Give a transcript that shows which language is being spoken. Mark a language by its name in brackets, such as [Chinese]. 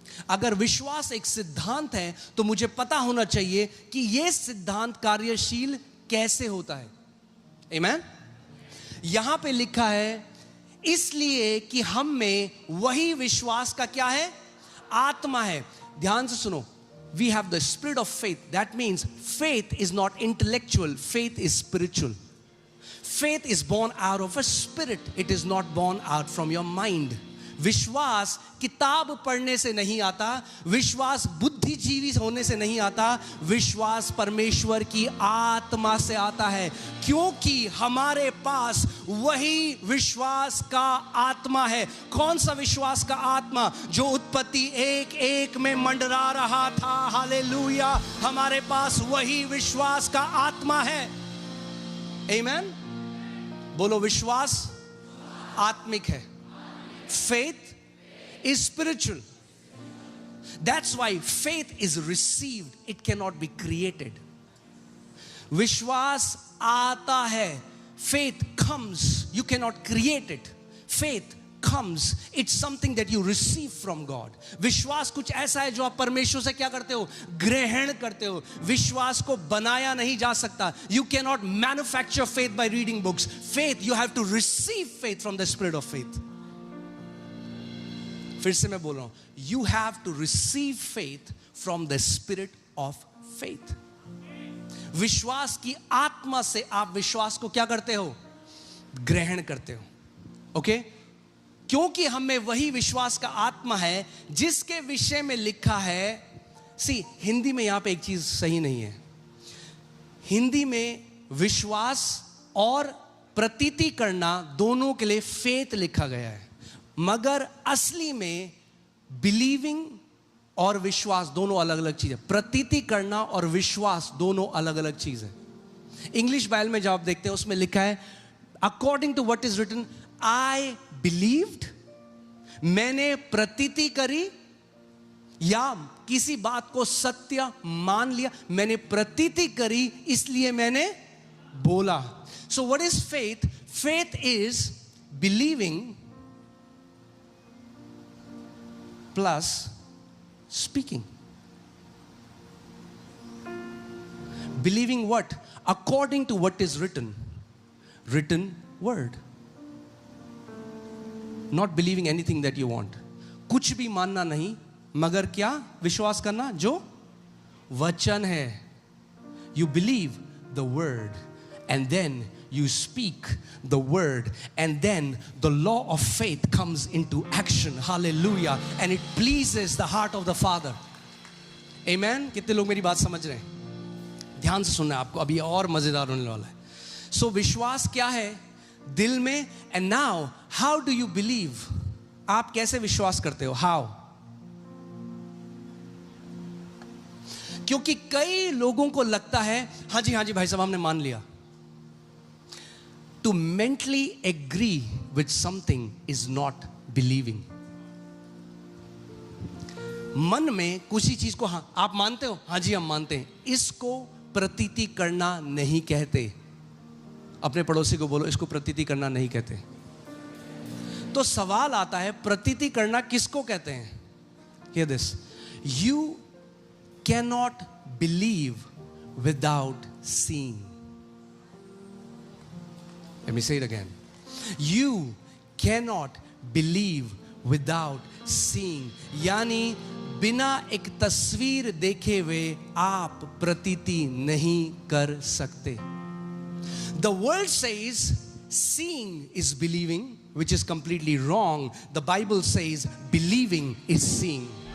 [Hindi] अगर विश्वास एक सिद्धांत है तो मुझे पता होना चाहिए कि यह सिद्धांत कार्यशील कैसे होता है। आमीन। यहां पे लिखा है, इसलिए कि हम में वही विश्वास का क्या है, आत्मा है। ध्यान से सुनो, [English] we have the spirit of faith. That means faith is not intellectual, faith is spiritual. Faith is born out of a spirit, it is not born out from your mind. [Hindi] विश्वास किताब पढ़ने से नहीं आता, विश्वास बुद्धिजीवी होने से नहीं आता, विश्वास परमेश्वर की आत्मा से आता है, क्योंकि हमारे पास वही विश्वास का आत्मा है। कौन सा विश्वास का आत्मा? जो उत्पत्ति 1:1 में मंडरा रहा था। हालेलुया। हमारे पास वही विश्वास का आत्मा है। आमीन। बोलो, विश्वास आत्मिक है। [English] Faith is spiritual. That's why faith is received. It cannot be created. [Hindi] विश्वास आता है, [English] faith comes. You cannot create it. Faith comes. It's something that you receive from God. [Hindi] विश्वास कुछ ऐसा है जो आप परमेश्वर से क्या करते हो, ग्रहण करते हो। विश्वास को बनाया नहीं जा सकता। [English] You cannot manufacture faith by reading books. Faith, you have to receive faith from the spirit of faith. [Hindi] फिर से मैं बोल रहा हूं, [English] you have to receive faith from the spirit of faith. [Hindi] विश्वास की आत्मा से आप विश्वास को क्या करते हो, ग्रहण करते हो। ओके? क्योंकि हमें वही विश्वास का आत्मा है जिसके विषय में लिखा है। सी, हिंदी में यहां पे एक चीज सही नहीं है। हिंदी में विश्वास और प्रतीति करना दोनों के लिए फेथ लिखा गया है, मगर असली में बिलीविंग और विश्वास दोनों अलग अलग चीज है। प्रतीति करना और विश्वास दोनों अलग अलग चीज है। इंग्लिश बाइबल में जब आप देखते हैं उसमें लिखा है, [English] according to what is written, I believed, [Hindi] मैंने प्रतीति करी, या किसी बात को सत्य मान लिया। मैंने प्रतीति करी इसलिए मैंने बोला। [English] So what is faith? Faith is believing plus speaking. Believing what? According to what is written. Written word. Not believing anything that you want. [Hindi] कुछ भी मानना नहीं, मगर क्या विश्वास करना? जो वचन है. [English] You believe the word and then you speak the word, and then the law of faith comes into action. Hallelujah. And it pleases the heart of the Father. Amen. [Hindi] कितने लोग मेरी बात समझ रहे हैं? ध्यान से सुनना, आपको अभी और मजेदार होने वाला है। सो विश्वास क्या है? दिल में। [English] and now how do you believe? [Hindi] आप कैसे विश्वास करते हो? [English] how? [Hindi] क्योंकि कई लोगों को लगता है, हाँ जी भाई साहब हमने मान लिया। [English] To mentally agree with something is not believing. [Hindi] मन में कुछ ही चीज को, हाँ आप मानते हो, हाँ जी हम मानते हैं, इसको प्रतीति करना नहीं कहते। अपने पड़ोसी को बोलो इसको प्रतीति करना नहीं कहते। तो सवाल आता है प्रतीति करना किसको कहते हैं? [English] Hear this. You cannot believe without seeing. Let me say it again. You cannot believe without seeing. [Hindi] यानी बिना एक तस्वीर देखे हुए आप प्रतीति नहीं कर सकते। [English] The world says seeing is believing, which is completely wrong. The Bible says believing is seeing.